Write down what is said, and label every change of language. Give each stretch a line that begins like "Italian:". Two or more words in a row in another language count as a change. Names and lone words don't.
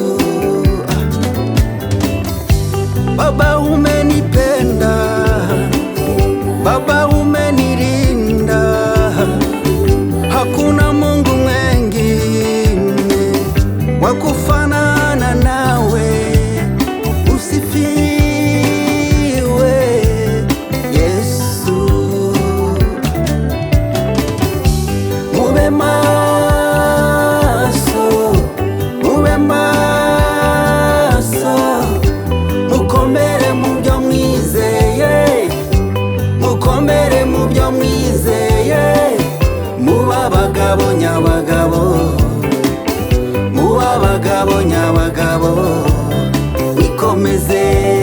Swahili: Baba umenipenda, Baba umenilinda, hakuna Mungu mwengine wa kufanana nawe. Usifiwe Yesu.
Kinyarwanda: Mube maso, mukomere mu byo mwizeye, mukomere mu byo mwizeye, muba abagabo nyabagabo, muba abagabo nyabagabo, nikomeze.